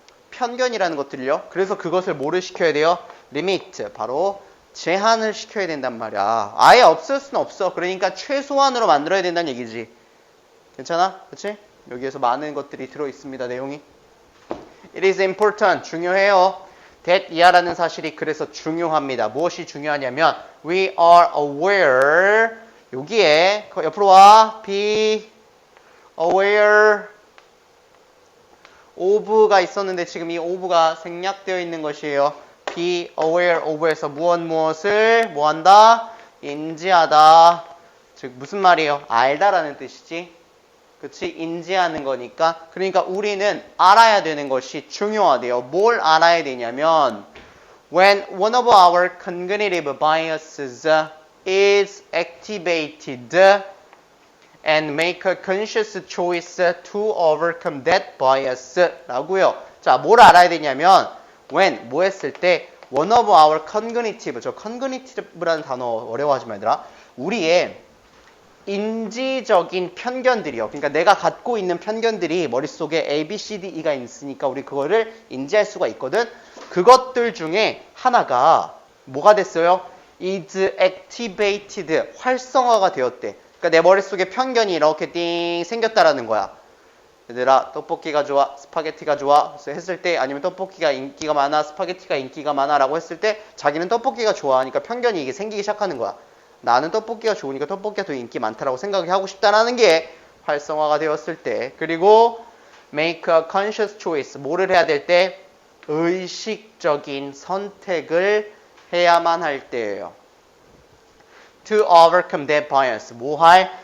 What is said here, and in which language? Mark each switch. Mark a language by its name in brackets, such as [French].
[Korean] 편견이라는 것들이요. 그래서 그것을 뭐를 시켜야 돼요? limit, 바로 제한을 시켜야 된단 말이야. 아예 없을 수는 없어. 그러니까 최소한으로 만들어야 된다는 얘기지. 괜찮아? 그치? 여기에서 많은 것들이 들어있습니다. 내용이. [English] It is important. [Korean] 중요해요. that 이하라는 사실이 그래서 중요합니다. 무엇이 중요하냐면 [English] we are aware. [Korean] 여기에 옆으로 와. be aware of가 있었는데 지금 이 of가 생략되어 있는 것이에요. be aware of에서 무엇을 뭐한다? 인지하다. 즉 무슨 말이에요? 알다라는 뜻이지. 그치? 인지하는 거니까. 그러니까 우리는 알아야 되는 것이 중요하대요. 뭘 알아야 되냐면 [English] when one of our cognitive biases is activated and make a conscious choice to overcome that bias [Korean] 라고요. 자, 뭘 알아야 되냐면 when, 뭐 했을 때 [English] one of our cognitive, [Korean] 저 cognitive라는 단어 어려워하지 말더라. 우리의 인지적인 편견들이요. 그러니까 내가 갖고 있는 편견들이 머릿속에 A, B, C, D, E가 있으니까 우리 그거를 인지할 수가 있거든. 그것들 중에 하나가 뭐가 됐어요? [English] is activated, [Korean] 활성화가 되었대. 그러니까 내 머릿속에 편견이 이렇게 띵 생겼다라는 거야. 얘들아, 떡볶이가 좋아, 스파게티가 좋아. 그래서 했을 때, 아니면 떡볶이가 인기가 많아, 스파게티가 인기가 많아 라고 했을 때 자기는 떡볶이가 좋아하니까 편견이 이게 생기기 시작하는 거야. 나는 떡볶이가 좋으니까 떡볶이가 더 인기 많다라고 생각을 하고 싶다라는 게 활성화가 되었을 때. 그리고 [English] make a conscious choice, [Korean] 뭐를 해야 될 때? 의식적인 선택을 해야만 할 때예요. [English] To overcome that bias, [Korean] 뭐 할?